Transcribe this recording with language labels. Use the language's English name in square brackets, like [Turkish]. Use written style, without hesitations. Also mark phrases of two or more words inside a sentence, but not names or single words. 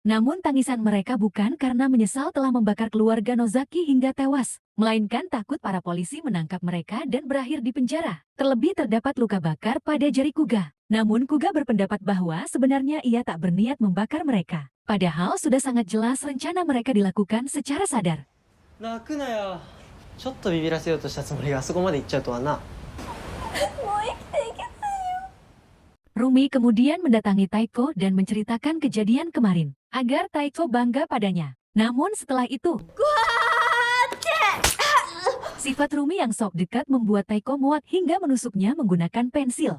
[Indonesian] Namun tangisan mereka bukan karena menyesal telah membakar keluarga Nozaki hingga tewas, melainkan takut para polisi menangkap mereka dan berakhir di penjara. Terlebih terdapat luka bakar pada jari Kuga. Namun Kuga berpendapat bahwa sebenarnya ia tak berniat membakar mereka. Padahal sudah sangat jelas rencana mereka dilakukan secara sadar. [Japanese] 泣くなよ。ちょっとビビらせようとしたつもりがあそこまで行っちゃうとはな。 [Indonesian] Rumi kemudian mendatangi Taiko dan menceritakan kejadian kemarin, agar Taiko bangga padanya. Namun setelah itu, sifat Rumi yang sok dekat membuat Taiko muak hingga menusuknya menggunakan pensil.